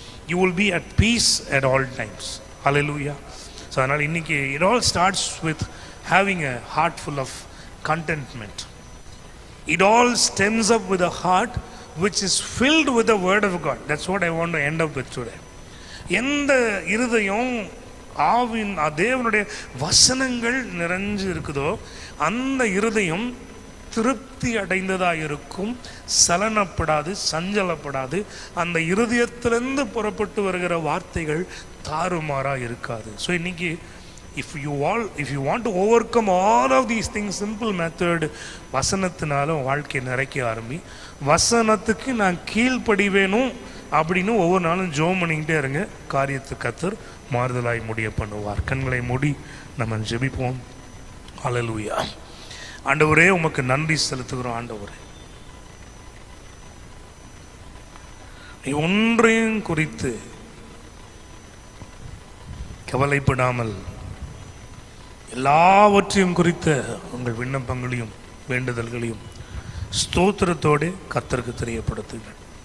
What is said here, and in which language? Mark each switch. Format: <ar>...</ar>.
<en>You will be at peace at all times. Hallelujah. So</en> <ta>anal inniki</ta> <en>it all starts with having a heart full of contentment. It all stems up with a heart which is filled with the word of God. That's what I want to end up with today.</en> <ta>எந்த இருதயம் ஆவின் தேவனுடைய வசனங்கள் நிறைஞ்சு இருக்குதோ அந்த இருதயம் திருப்தி அடைந்ததாக இருக்கும், சலனப்படாது, சஞ்சலப்படாது. அந்த இருதயத்திலிருந்து புறப்பட்டு வருகிற வார்த்தைகள் தாறுமாறாக இருக்காது. ஸோ இன்னைக்கு</ta> <en>if you want to overcome all of these things, simple method,</en> <ta>வசனத்தினால வாழ்க்கை நிறைக்க ஆரம்பி. வசனத்துக்கு நான் கீழ்ப்படிவேணும் அப்படின்னு ஒவ்வொரு நாளும் ஜெபம் பண்ணிக்கிட்டே இருங்க. காரியத்தை கர்த்தர் மாறுதலாய் முடிய பண்ணுவார். கண்களை மூடி நம்ம ஜெபிப்போம். ஹல்லேலூயா. ஆண்டவரே, உமக்கு நன்றி செலுத்துகிறோம். ஆண்டவரே, ஒன்றையும் குறித்து கவலைப்படாமல் எல்லாவற்றையும் குறித்த உங்கள் விண்ணப்பங்களையும் வேண்டுதல்களையும் ஸ்தோத்திரத்தோடு கர்த்தருக்கு தெரியப்படுத்துங்கள்.</ta>